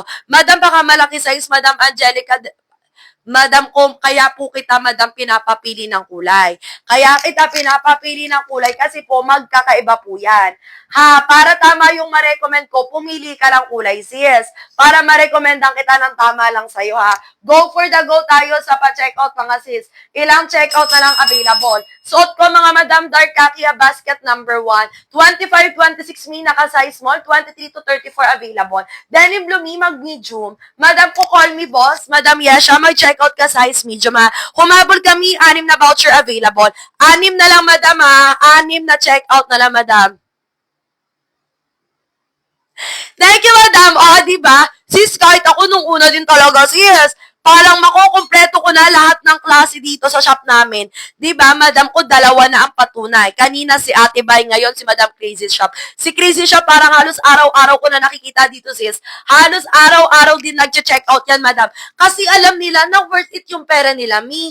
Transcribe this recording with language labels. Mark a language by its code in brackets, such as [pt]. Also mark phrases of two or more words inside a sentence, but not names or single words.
[tl] Madam, baka malaki size, Madam Angelica. Madam ko, kaya po kita, Madam, pinapapili ng kulay. Kaya kita pinapapili ng kulay kasi po magkakaiba po yan. Ha, para tama yung ma-recommend ko, pumili ka ng kulay, sis. Para ma-recommendan kita ng tama lang sa'yo, ha. [en] Go for the go [tl] tayo sa pa-checkout, mga sis. Ilang checkout na lang available. Suot ko, mga Madam, [en] dark khaki, basket number 1. [tl] 25-26 mi, naka-size small. [en] 23 to 34 available. [tl] Denim Blumi, mag-medium. Madam ko, [en] call me boss. [tl] Madam Yesha, mag-checkout ka [en] size medium, [tl] ha. Humabol kami, 6 na voucher available. 6 na lang, Madam, ha. 6 na checkout na lang, Madam. [en] Thank you, Madam. O, [tl] diba? Sis, kahit ako nung una din talaga, sis, parang makukumpleto ko na lahat ng klase dito sa shop namin. Diba, Madam ko, 2 na ang patunay. Kanina si Ate Bay, ngayon si Madam Crazy Shop. Si Crazy Shop, parang halos araw-araw ko na nakikita dito, sis. Halos araw-araw din nag-check out yan, Madam. Kasi alam nila na [en] worth it [tl] yung pera nila, mi.